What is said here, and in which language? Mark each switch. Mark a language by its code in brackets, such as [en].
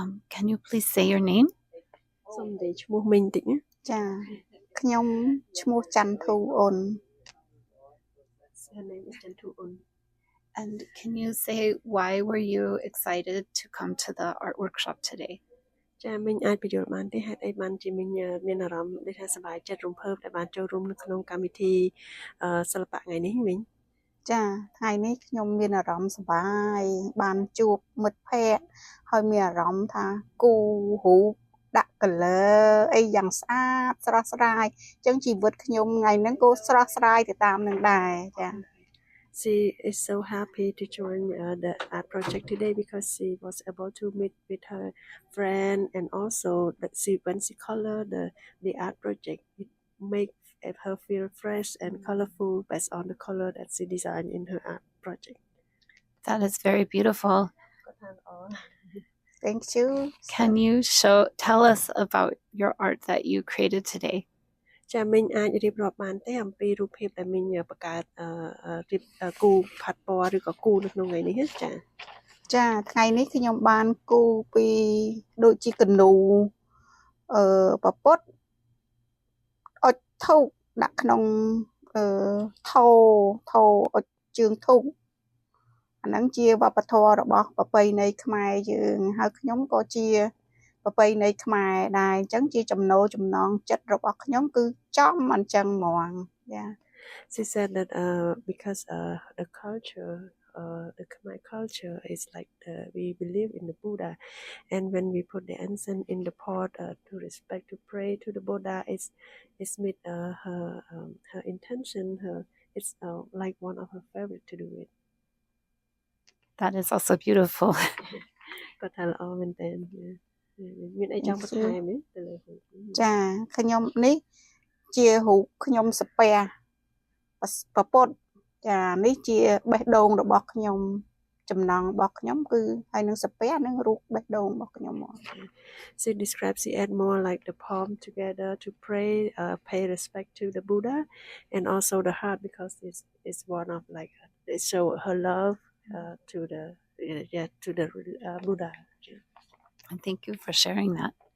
[en] Can you please say your name? [km] សូមនិយាយឈ្មោះមិញតិចណា ចាខ្ញុំឈ្មោះច័ន្ទធូអូន [en] Her name is Chantu Un. And can you say why were you excited to come to the art workshop today? [km] ចាមិញអាចបញ្យល់បានទេហេតុអីបានជាមិញមានអារម្មណ៍ដូចថាសប្បាយចិត្តរំភើបដែលបានចូលរួមនៅក្នុងកម្មវិធីសិល្បៈថ្ងៃនេះមិញ ចាថ្ងៃនេះខ្ញុំមានអារម្មណ៍សប្បាយបានជួបមិត្តភ័ក្តិហើយមានអារម្មណ៍ថាគូរូបដាក់ color អីយ៉ាងស្អាតស្រស់ស្រាយអញ្ចឹងជីវិតខ្ញុំថ្ងៃហ្នឹងក៏ស្រស់ស្រាយទៅតាមនឹងដែរចា [en] She is so happy to join the art project today because she was able to meet with her friend and also that when she color the art project it make her feel fresh and colorful based on the color that she designed in her art project. That is very beautiful. Thank you. Can you tell us about your art that you created today? ចាមិញអាចរៀបរាប់បានទេអំពីរូបភាពដែលមិញបង្កើតរៀបគូផាត់ពណ៌ឬក៏គូនៅក្នុងថ្ងៃនេះចា ថ្ងៃនេះខ្ញុំបានគូពីដូចជាកនូប្រពុតអុចធូបដាក់ក្នុងថោអុចជើងធូបអាហ្នឹងជាវប្បធម៌របស់ប្រពៃណីខ្មែរយើងហើយខ្ញុំក៏ជាប្រពៃណីខ្មែរដែរអញ្ចឹងជាចំណងចិត្តរបស់ខ្ញុំគឺចំអញ្ចឹងហ្មង Yeah. She said that because the culture the Khmer culture is like we believe in the Buddha and when we put the incense in the pot to respect to pray to the Buddha it's with her intention it's like one of her favorite to do it. That is also beautiful. [km] គាត់ថាល្អមែនតើមានអីចង់បន្ថែមទេទៅលើ ចាខ្ញុំនេះជារូបខ្ញុំសាពះប្រពុតចានេះជាបេះដូងរបស់ខ្ញុំចំណងរបស់ខ្ញុំគឺហើយនឹងសាពះនឹងរូបបេះដូងរបស់ខ្ញុំមក [en] She describes she add more like the palm together to pray pay respect to the Buddha and also the heart because it's one of like it show her love to the Buddha. And thank you for sharing that.